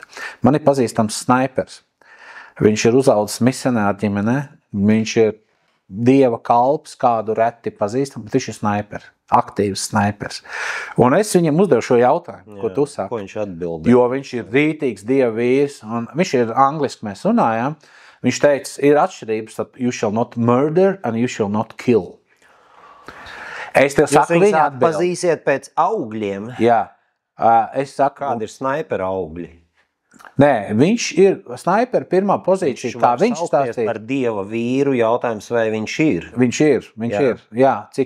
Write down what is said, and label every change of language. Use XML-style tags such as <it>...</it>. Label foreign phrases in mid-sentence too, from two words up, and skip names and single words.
<lv>Man ir pazīstams snaipers. Viņš ir uzaudzis misionāru ģimenē, viņš ir Dieva kalps, kādu reti pazīstam, bet viņš ir snaipers, aktīvs snaipers. Un es viņam uzdevu šo jautājumu, ko tu saki. Ko viņš atbildēja? Jo viņš ir rītīgs Dieva vīrs, un viņš ir angliski mēs runājām. Viņš teica, ir atšķirības,</lv> <en>you shall not murder and you shall not kill.</en> <lv>Es tev saku, viņa atbild. Pazīsiet pēc augļiem. Jā. Es saku, kādi ir snaipera augļi? Nē, viņš ir snaipera pirmā pozīcija, kā viņš stāstīja. Par Dieva vīru jautājums, vai viņš ir? Viņš ir. Jā, cik</lv>